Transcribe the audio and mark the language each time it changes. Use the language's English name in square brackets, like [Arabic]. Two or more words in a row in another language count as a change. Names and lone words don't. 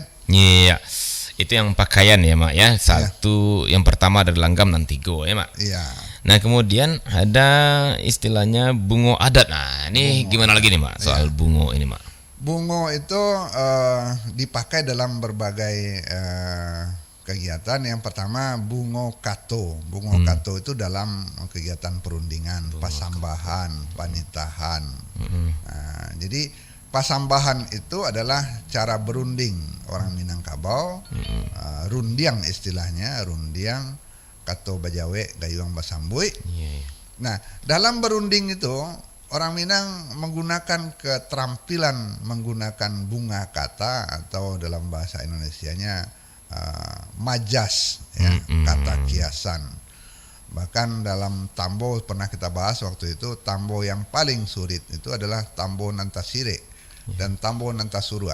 [Indonesian] Iya, itu yang pakaian ya Mak ya. Satu yang pertama ada langgam dan tigo ya Mak. Iya. Nah kemudian ada istilahnya bungo adat. Nah ini gimana lagi nih Mak soal bungo ini Mak? Bungo itu dipakai dalam berbagai kegiatan. Yang pertama bungo kato. Bungo kato itu dalam kegiatan perundingan, pasambahan, panitahan. Nah, jadi pasambahan itu adalah cara berunding orang Minangkabau. [Minangkabau] Rundiang istilahnya, rundiang kato bajawe gayuang basambui. [Indonesian] Nah, dalam berunding itu orang Minang menggunakan keterampilan menggunakan bunga kata atau dalam bahasa Indonesianya majas, ya, kata kiasan. Bahkan dalam tambo pernah kita bahas waktu itu, tambo yang paling sulit itu adalah tambo nantasire dan tambo nantasurua.